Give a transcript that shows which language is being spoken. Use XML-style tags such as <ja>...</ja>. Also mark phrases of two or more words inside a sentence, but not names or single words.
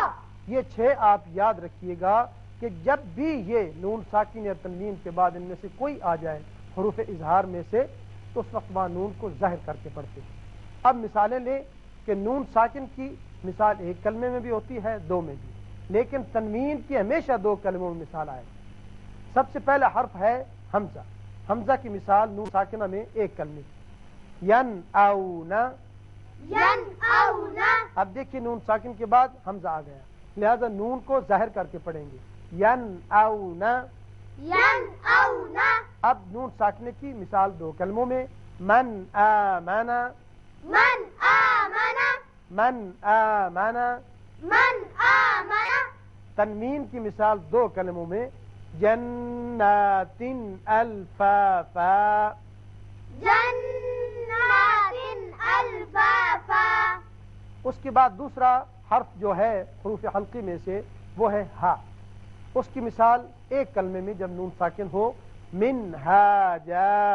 <ur>یہ 6 آپ یاد رکھیے گا کہ جب بھی یہ نون ساکن یا تنوین کے بعد ان میں سے کوئی آ جائے حروف اظہار میں سے تو اس وقت وہاں نون کو ظاہر کر کے پڑھتے ہیں اب مثالیں لیں کہ نون ساکن کی مثال ایک کلمے میں بھی ہوتی ہے 2 میں بھی لیکن تنوین کی ہمیشہ 2 کلموں میں مثال آئے سب سے پہلا حرف ہے حمزہ حمزہ کی مثال نون ساکنہ میں 1 کلمے کی</ur> <ar>ین اونا ین اونا</ar> <ur>اب دیکھیے نون ساکن کے بعد حمزہ آ گیا لہذا نون کو ظاہر کر کے پڑھیں گے</ur> <ar>ین اونا ین اونا</ar> <ur>اب نون ساکنے کی مثال 2 کلموں میں</ur> <ar>من آمنا من آمنا من آمنا من آمنا</ar> <ur>تنوین کی مثال 2 کلموں میں</ur> <ar>جنات الفافا جنات الفافا</ar> <ur>اس کے بعد دوسرا حرف جو ہے حروف حلقی میں سے وہ ہے ہا اس کی مثال 1 کلمے میں جب نون ساکن ہو منہاجا</ur>